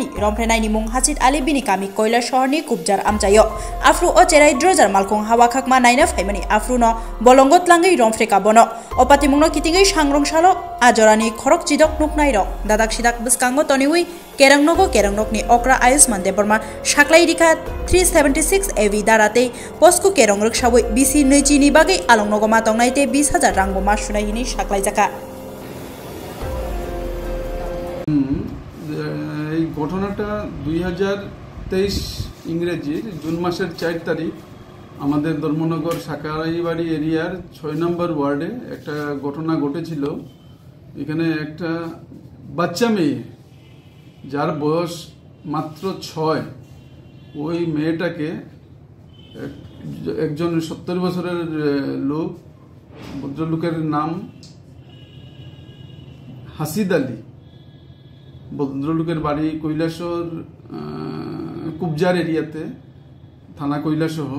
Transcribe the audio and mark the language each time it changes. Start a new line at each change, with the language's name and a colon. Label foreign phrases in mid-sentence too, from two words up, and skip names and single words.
Kok Borok: रमफ्रेनायनि मुं हासिद आली बिनि कामि कोइला शहरनि कुबजार आमचायो आफ्रु ओ चेराइ द्रोजार मालखं हावा खाकमा नायना फाइमानि आफ्रुनो बलंगत लांगै रमफ्रेका बनो अपाति मुंनो कितिंगै सांग्रंसालो आजरानि खरक चिदक नुकनाय रक दादाक सिदाक बसकांगो तनिउइ केरंनगनि ओक्रा आयुष्मान देबरमा साक्लाई रिखा 376 एवी दाराते पोस्कु केरंरक सावै बिसि नैचिनि बागै आलंनगमा तंनायते 20,000 रांगो मा सुनायनि साक्लाई जाका
Bangla: এই ঘটনাটা 2023 ইংরেজির জুন মাসের 4 তারিখ আমাদের ধর্মনগর সাকারাইবাড়ি এরিয়ার 6 নম্বর ওয়ার্ডে একটা ঘটনা ঘটেছিল। এখানে একটা বাচ্চা মেয়ে যার বয়স মাত্র 6, ওই মেয়েটাকে একজন 70 বছরের লোক, ভদ্রলোকের নাম হাসিদ আলী, ভদ্রলোকের বাড়ি কৈলাসহর কুবজার এরিয়াতে, থানা কৈলাসহর।